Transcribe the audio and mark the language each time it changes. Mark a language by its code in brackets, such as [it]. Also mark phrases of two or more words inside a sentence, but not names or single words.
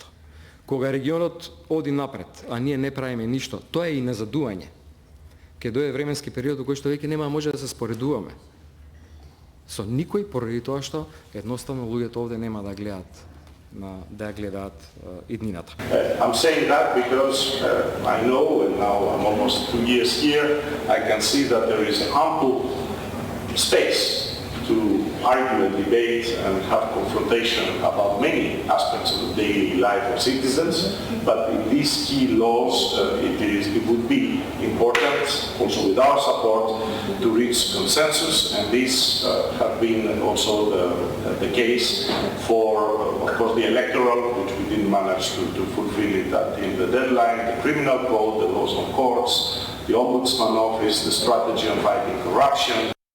[mk] Кога регионот оди напред, а ние не правиме ништо, тоа е и назадување. Ке дојде временски период во кој што веќе нема може да се споредуваме со никој, поради тоа што едноставно луѓето овде нема да гледаат иднината. [en] I'm saying that because I know, and now I'm almost 2 years here, I can see that there is ample space to argue and debate and have confrontation about many aspects of the daily life of citizens, but in these key laws it would be important, also with our support, to reach consensus, and these have been also the case for, of course, the electoral, which we didn't manage to fulfill it in the deadline, the criminal code, the laws on courts, the Ombudsman Office, the strategy on fighting corruption.